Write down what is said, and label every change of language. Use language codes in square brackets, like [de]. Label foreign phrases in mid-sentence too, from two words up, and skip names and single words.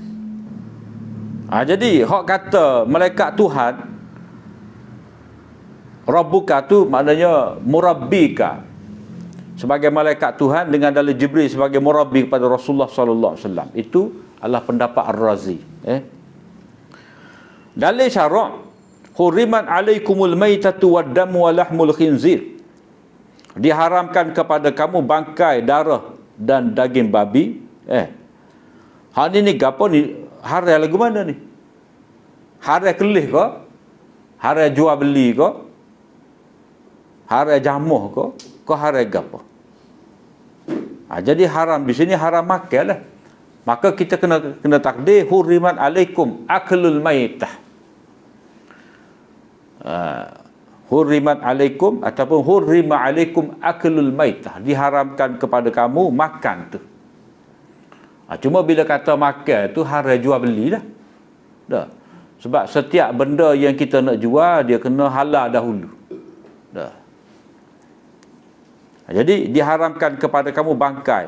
[ms] Jadi hak kata malaikat Tuhan Rabbuka tu maknanya murabbika, sebagai malaikat Tuhan, dengan dalil Jibril sebagai murabbi kepada Rasulullah [ar] صلى الله عليه وسلم. [ms] Itu adalah pendapat Ar-Razi. Dalil syarak, [ar] حرمت عليكم الميتة والدم و لحم الخنزير. [ms] Diharamkan kepada kamu bangkai, darah dan daging babi. Hal ni gapo ni? Harai lagu mana ni? Harai kelih ke? Harai jual beli ke? Harai jamuh ke? Ke harai gapo? Jadi haram di sini haram makan lah. Maka kita kena takdir [ar] حرمت عليكم أكل الميتة. حرمت عليكم [ms] ataupun [ar] حرم عليكم أكل الميتة. [ms] Diharamkan kepada kamu makan tu. Cuma bila kata makan tu haram jual beli dah. Dah. Sebab setiap benda yang kita nak jual dia kena halal dahulu. Dah. Jadi diharamkan kepada kamu bangkai.